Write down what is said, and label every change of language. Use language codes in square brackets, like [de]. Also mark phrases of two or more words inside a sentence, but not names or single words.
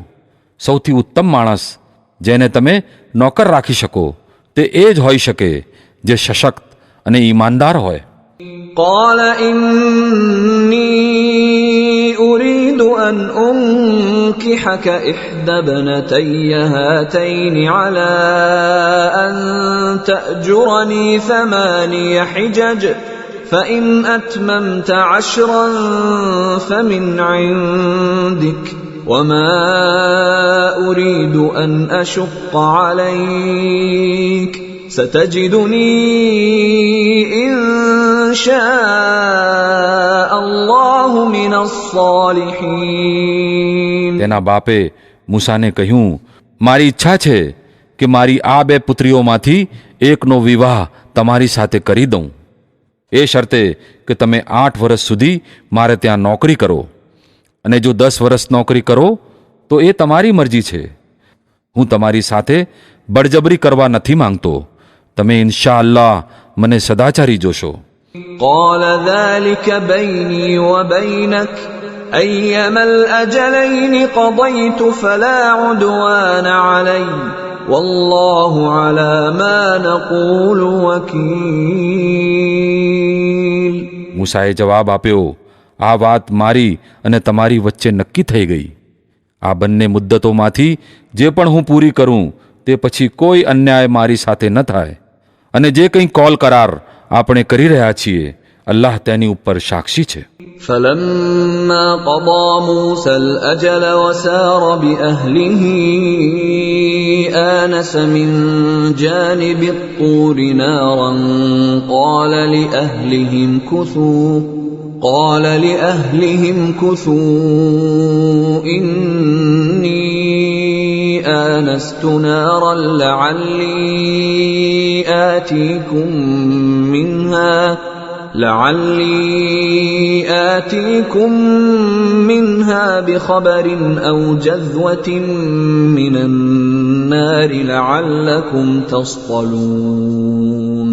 [gu] સૌથી ઉત્તમ માણસ જેને તમે નોકર રાખી શકો તે એ જ હોઈ શકે જે સશક્ત અને ઈમાનદાર હોય. [ar] قال إني أريد أن أنكحك إحدى ابنتي هاتين على أن تأجرني 8 حجج فإن أتممت 10 فمن عندك وما أريد أن أشق عليك ستجدني إن شاء الله من الصالحين. [gu] તેના બાપે મૂસાને કહ્યું, મારી ઈચ્છા છે કે મારી આ 2 પુત્રીઓમાંથી એકનો વિવાહ તમારી સાથે કરી દઉં, એ શરતે કે તમે 8 વર્ષ સુધી મારે ત્યાં નોકરી કરો, અને જો 10 વર્ષ નોકરી કરો તો એ તમારી મરજી છે. હું તમારી સાથે બળજબરી કરવા નથી માંગતો. તમે [ar] إن شاء الله [gu] મને સદાચારી જોશો. [ar] قال ذلك بيني وبينك أيما الأجلين قضيت فلا عدوان علي والله على ما نقول وكيل. [gu] મૂસાએ જવાબ આપ્યો, આ વાત મારી અને તમારી વચ્ચે નક્કી થઈ ગઈ. આ બંને મુદ્દતોમાંથી જે પણ હું પૂરી કરું તે પછી કોઈ અન્યાય મારી સાથે ન થાય, અને જે કંઈ કોલ કરાર આપણે કરી રહ્યા છીએ અલ્લાહ તેની ઉપર સાક્ષી છે. [ar] فلما قضى موسى الأجل وسار بأهله آنس من جانب الطور نارا قال لأهلهم كثوا إني آنست نارا لعلي آتيكم منها بخبر أو جذوة من النار لعلكم تصطلون.